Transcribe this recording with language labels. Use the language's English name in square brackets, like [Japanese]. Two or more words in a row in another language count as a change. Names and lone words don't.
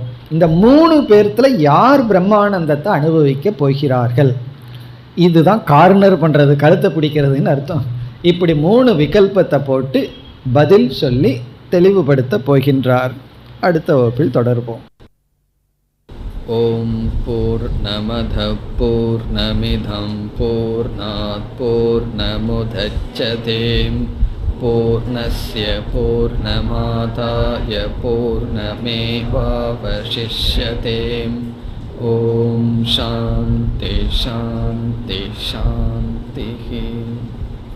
[Tamil] இந்த 3 பேர்த்துல யார் பிரம்மானந்தத்தை அனுபவிக்க போகிறார்கள்? இதுதான் கார்னர் பண்றது, கழுத்தை பிடிக்கிறதுன்னு அர்த்தம். இப்படி 3 விகல்பத்தை போட்டு பதில் சொல்லி தெளிவுபடுத்த போகின்றார். அடுத்த வகுப்பில் தொடர்போம். [Sanskrit] ओम् पूर्णमदः पूर्णमिदम् पूर्णात् पूर्णमुदच्यते पूर्णस्य पूर्णमादाय पूर्णमेवावशिष्यते. ओम् शान्तिः शान्तिः शान्तिः.